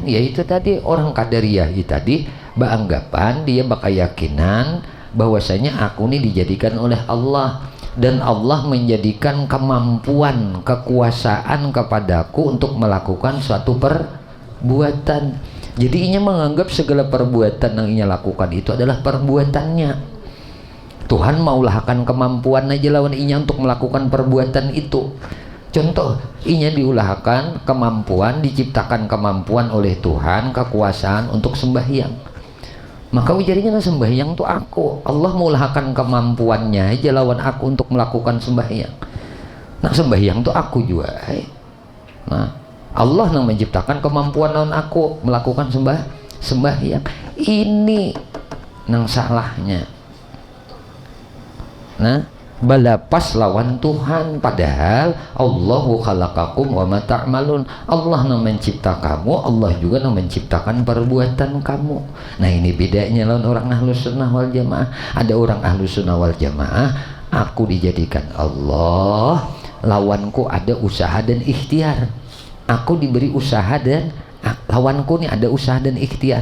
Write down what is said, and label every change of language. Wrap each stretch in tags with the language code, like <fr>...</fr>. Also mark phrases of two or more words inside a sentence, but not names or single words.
<id>Ya itu tadi orang Qadariyah itu tadi beranggapan dia berkeyakinan bahwasanya aku ini dijadikan oleh Allah dan Allah menjadikan kemampuan, kekuasaan kepadaku untuk melakukan suatu perbuatan.</id> <bjn>Jadi inya menganggap segala perbuatan yang inya lakukan itu adalah perbuatannya. Tuhan maulahkan kemampuan aja lawan inya untuk melakukan perbuatan itu. Contoh, inya diulahkan kemampuan, diciptakan kemampuan oleh Tuhan, kekuasaan untuk sembahyang. Maka ujarnya sembahyang tuh aku. Allah maulahkan kemampuannya aja lawan aku untuk melakukan sembahyang. Nah, sembahyang tuh aku juga. Nah, Allah yang menciptakan kemampuan lawan aku melakukan sembahyang. Ini nang salahnya. Nah, balapas lawan Tuhan, padahal</bjn> <ar>Allahu khalaqakum wa ma ta'malun.</ar> <id>Allah yang mencipta kamu, Allah juga yang menciptakan perbuatan kamu.</id> <bjn>Nah, ini bedanya lawan orang Ahlus Sunnah wal Jamaah. Ada orang Ahlus Sunnah wal Jamaah, aku dijadikan Allah, lawanku ada usaha dan ikhtiar. Aku diberi usaha dan lawanku nih ada usaha dan ikhtiar.</bjn>